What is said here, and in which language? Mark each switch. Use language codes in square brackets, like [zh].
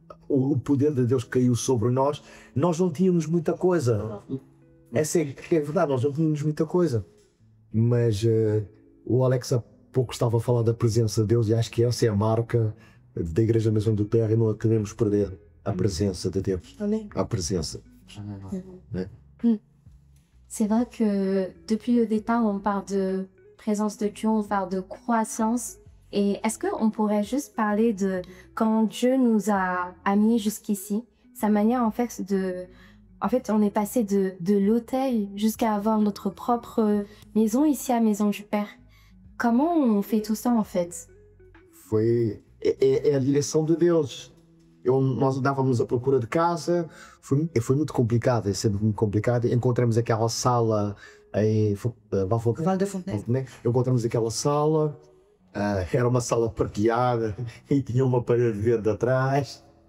[pt] O poder de Deus caiu sobre nós. Nós não tínhamos muita coisa. Essa é verdade, nós não tínhamos muita coisa. Mas o Alex há pouco estava a falar da presença de Deus e acho que essa é a marca da Igreja Maison du Père e não a queremos perder. A presença de Deus. A presença. [fr] C'est vrai que depuis le départ, on parle de présence de Dieu, on parle de croissance. Et est-ce qu'on pourrait juste parler de comment Dieu nous a amenés jusqu'ici, sa manière en fait de... En fait, on est passé de l'autel jusqu'à avoir notre propre maison ici à Maison du Père. Comment on fait tout ça en fait? [pt] É a direção de Deus. Nós andávamos à procura de casa, foi muito complicado, é sempre muito complicado. Encontramos aquela sala em Val de Fontenay. Encontramos aquela sala, era uma sala partilhada e tinha uma parede verde atrás.